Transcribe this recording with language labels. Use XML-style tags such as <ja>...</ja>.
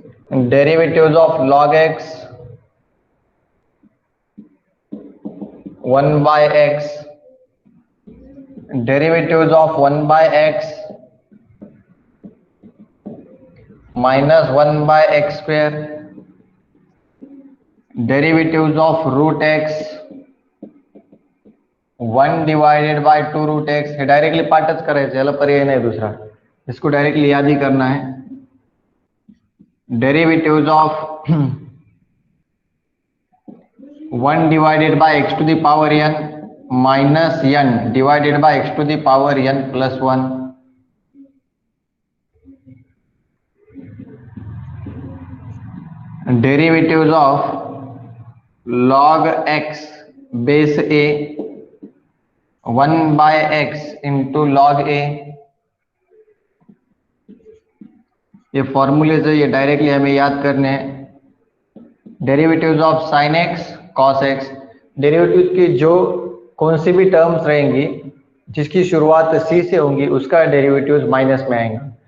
<en>and derivatives of log x 1 by x, derivatives of 1 by x minus 1 by x square, derivatives of root x 1 divided by 2 root x.</en> <mr>हे directly पाठच करायचं, याला पर्याय नाही दुसरा,</mr> <hi>इसको directly याद ही करना है.</hi> <en>Derivatives of 1 divided by x to the power n minus n divided by x to the power n plus 1. Derivatives of log x base a 1 by x into log a.</en> <hi>ये फॉर्मूले से ये directly हमें याद करने हैं.</hi> <en>derivatives of sine x cos x,</en> <hi>derivative की जो कौन सी भी टर्म्स रहेंगी जिसकी शुरुआत सी से होंगी उसका डेरिवेटिव्स माइनस में आएंगे.</hi>